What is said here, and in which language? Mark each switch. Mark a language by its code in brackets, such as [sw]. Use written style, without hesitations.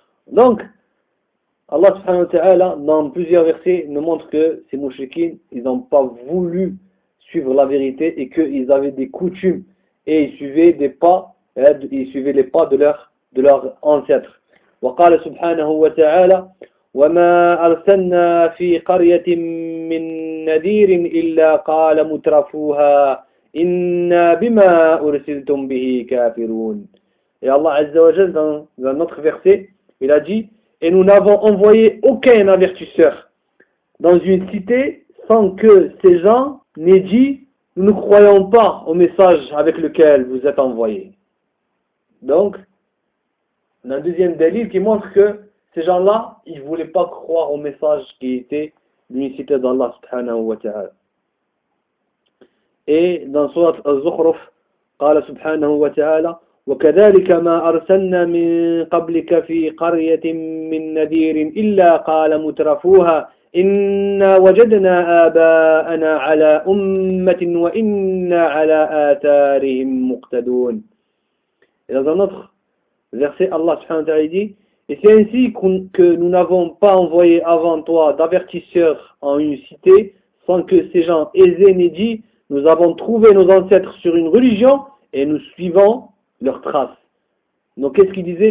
[fr] Donc, Allah subhanahu wa ta'ala, dans plusieurs versets, nous montre que ces mouchriquins, ils n'ont pas voulu suivre la vérité et qu'ils avaient des coutumes et ils suivaient des pas, ils suivaient les pas de leurs ancêtres. [ar] وقال سبحانه وتعالى وما أرسلنا في قرية من نذير إلا قال مترفوها إنا بما أرسلتم به كافرون. [fr] Et Allah Azza wa Jalla dans notre verset, il a dit: et nous n'avons envoyé aucun avertisseur dans une cité sans que ces gens n'aient dit « Nous ne croyons pas au message avec lequel vous êtes envoyé. » Donc, on a un deuxième dalil qui montre que ces gens-là, ils ne voulaient pas croire au message qui était l'unicité d'Allah subhanahu wa ta'ala. Et dans surat Az-Zukhruf, [ar] قال subhanahu wa ta'ala: وكذلك ما أرسلنا من قبلك في قرية من نذير إلا قال مترفوها إنا وجدنا آباءنا على أمة وإنا على آثارهم مقتدون. [fr] Et dans un autre verset, Allah subhanahu wa ta'ala dit: et c'est ainsi que nous n'avons pas envoyé avant toi d'avertisseurs en une cité sans que ces gens aisés n'aient dit: nous avons trouvé nos ancêtres sur une religion et nous suivons leurs traces. Donc qu'est-ce qu'il disait?